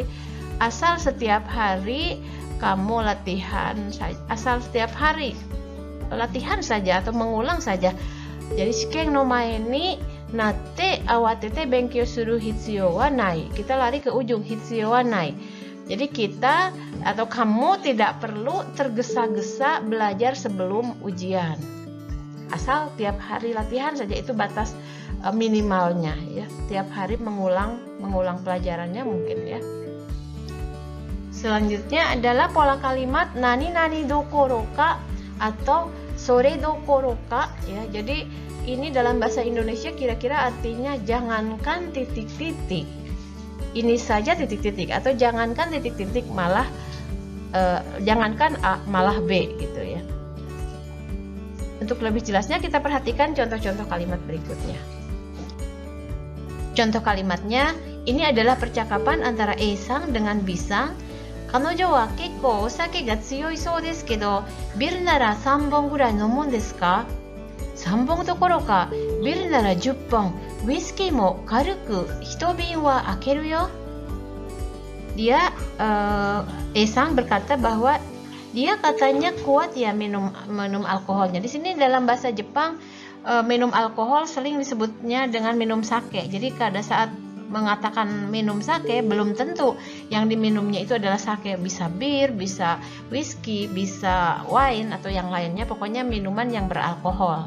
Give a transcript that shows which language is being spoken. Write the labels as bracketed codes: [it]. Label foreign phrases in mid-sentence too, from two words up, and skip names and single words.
[id] Asal setiap hari kamu latihan saja atau mengulang saja. [ja] Jadi 試験の前になって慌てて勉強する必要はない. [id] Kita lari ke ujung [ja] 必要はない. [id] Jadi kita atau kamu tidak perlu tergesa-gesa belajar sebelum ujian. Asal tiap hari latihan saja, itu batas minimalnya ya. Tiap hari mengulang pelajarannya mungkin ya. Selanjutnya adalah pola kalimat [ja] なになにどころか [id] atau [ja] それどころか [id] ya. Jadi ini dalam bahasa Indonesia kira-kira artinya jangankan titik-titik, ini saja titik-titik, atau jangankan titik-titik malah jangankan A malah B gitu ya. Untuk lebih jelasnya kita perhatikan contoh-contoh kalimat berikutnya. Contoh kalimatnya, ini adalah percakapan antara Esang dengan Bisang. [ja] 彼女は結構お酒が強いそうですけど、ビールなら 3本ぐらい飲むんですか? 3本どころか、ビールなら10本、ウイスキーも軽く1瓶は開けるよ. [id] Dia Esang berkata bahwa dia katanya kuat ya minum alkoholnya. Di sini dalam bahasa Jepang minum alkohol sering disebutnya dengan minum sake. Jadi pada saat mengatakan minum sake belum tentu yang diminumnya itu adalah sake, bisa bir, bisa whisky, bisa wine atau yang lainnya, pokoknya minuman yang beralkohol.